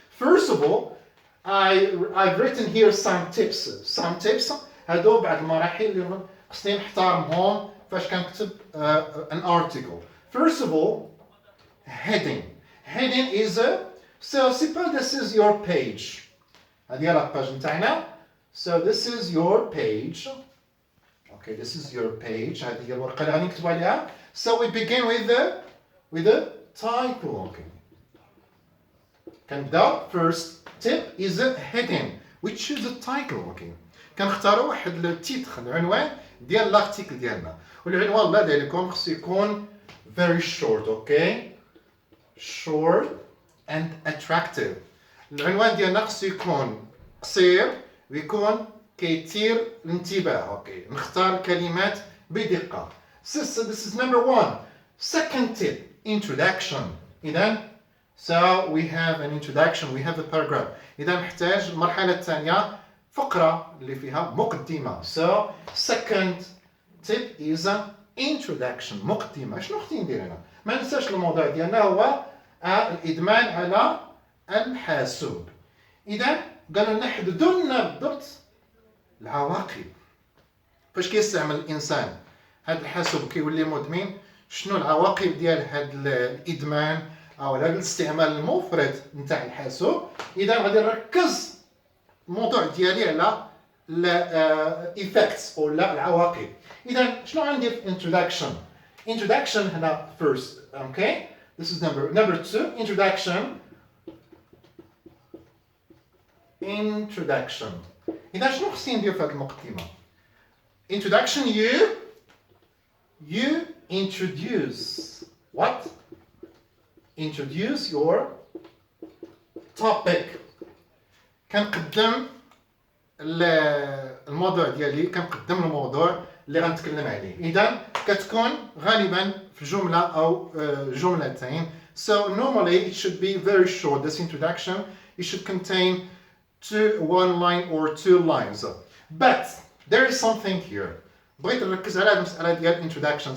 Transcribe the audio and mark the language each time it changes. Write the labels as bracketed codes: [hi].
[en] First of all, I've written here some tips. [ar] هادو بعض المراحل اللي خصني نحترمهم فاش كنكتب [en] an article. First of all, heading is so suppose this is your page. [ar] هذه هي الباج نتاعنا. [en] So this is your page. Okay, this is your page. [ar] هذه هي الورقة اللي غادي نكتبوا عليها. [en] So we begin with the title. Okay. [ar] كنبداو [en] first tip is a heading. We choose a title. Okay. [ar] كنختاروا واحد التيتر العنوان ديال لارتيكل ديالنا، والعنوان الله يرضي عليكم خصو يكون [en] very short. Okay, short and attractive. [ar] العنوان ديالنا خصو يكون قصير ويكون كيثير الانتباه. اوكي نختار الكلمات بدقه. [en] This is number one. Second tip, introduction. إذا so we have an introduction, we have a paragraph. [ar] إذا نحتاج المرحلة الثانية فقرة اللي فيها مقدمة. [en] So second tip is introduction. [ar] مقدمة. شنو خصني ندير هنا؟ ما ننساش الموضوع ديالنا هو الإدمان على الحاسوب. إذا قالوا نحددوا لنا بالضبط العواقب. فاش كيستعمل الإنسان هذا الحاسوب كيولي مدمن، شنو العواقب ديال هذا الإدمان أو هذا الاستعمال المفرط نتاع الحاسوب. إذا غادي نركز الموضوع ديالي على effects ولا العواقب. إذا شنو عندي في introduction هنا first. [en] Okay, this is number two. Introduction. [ar] إذا شنو خصني ندير في هذه المقدمة؟ [en] Introduction, you introduce what? Introduce your topic. [ar] كنقدم الموضوع ديالي، كنقدم الموضوع اللي غنتكلم عليه. إذا كتكون غالبا في جملة أو جملتين. [en] So normally it should be very short. This introduction it should contain one line or two lines. But there is something here. [ar] بغيت نركز على هذه المسألة ديال introduction.